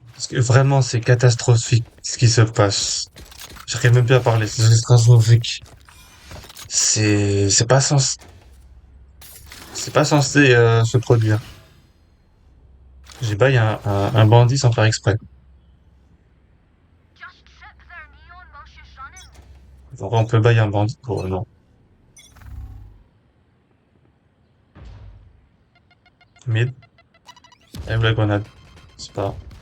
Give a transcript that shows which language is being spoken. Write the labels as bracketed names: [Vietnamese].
[French] Parce que vraiment, c'est catastrophique ce qui se passe. J'arrive même plus à parler, c'est catastrophique. C'est pas censé, c'est pas censé se produire. J'ai baillé un bandit sans faire exprès. [English] Just sit there, Neon, while she's running. [French] En vrai, on peut bailler un bandit. Oh non. Mid. Et la grenade. C'est pas.